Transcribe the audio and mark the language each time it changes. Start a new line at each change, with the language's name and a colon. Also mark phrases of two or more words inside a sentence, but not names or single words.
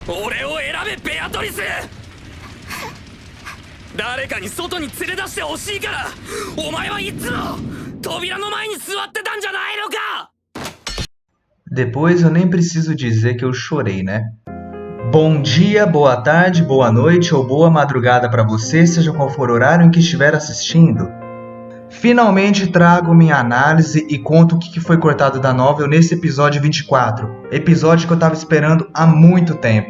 Japanese: 俺を選べベアトリス。誰かに外に連れ出してほしいから、お前はいつも扉の前に座ってたんじゃないのか。
Portuguese: Depois eu nem preciso dizer que eu chorei, né? Bom dia, boa tarde, boa noite ou boa madrugada para você, seja qual for o horário em que estiver assistindo. Finalmente trago minha análise e conto o que foi cortado da novel nesse episódio 24, episódio que eu estava esperando há muito tempo.